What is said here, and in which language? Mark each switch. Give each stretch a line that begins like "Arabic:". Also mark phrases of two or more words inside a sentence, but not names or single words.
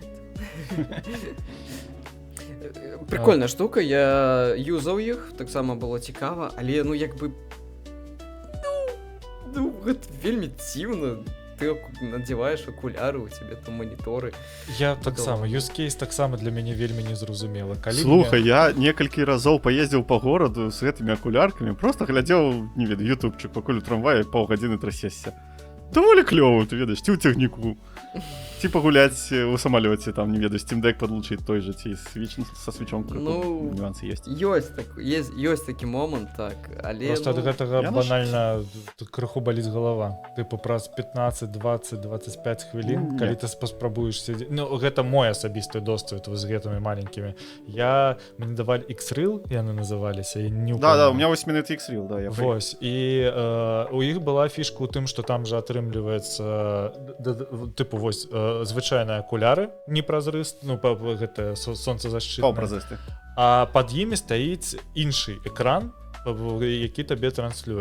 Belarusian: Прикольная штука, я юзаў іх, таксама было цікава, але ну як бы гэта вельмі дзіўна. Ты надзяваеш акуляры, у цябе там маніторы. Я таксама,
English: use case
Belarusian: таксама для мяне вельмі незразумела. Слухай, я некалькі разоў паездзіў па гораду з гэтымі акуляркамі, просто глядзеў, не ведаю, ютубчык, пакуль у трамвае паўгадзіны трасешся. Даволі клёва, ты ведаеш, ці ў цягніку. Ці пагуляць у самалёце, там, не ведаю, Steam Deck падлучыць той же, ці са свічом крыху нюансы ёсць. Ёсць такі момант, так, але... Просто ад гэтага банальна крыху баліць галава. Тыпу праз 15, 20, 25 хвілін, калі ты паспрабуеш сядзець... Ну, гэта мой асабісты досвед з гэтымі маленькімі. Мне давалі X-Reel, яны называліся,
Russian: я не упомню. Да, у меня 8 минут X-Reel, да, я
Belarusian: вось, і у іх была фішка ў тым, што там жа атрымліваецца, тыпу, вось, звычайныя акуляры непразрысты, ну, гэта сонцазащитныя. Паўпразрысты. А пад імі стаіць іншы экран, які табе транслюе.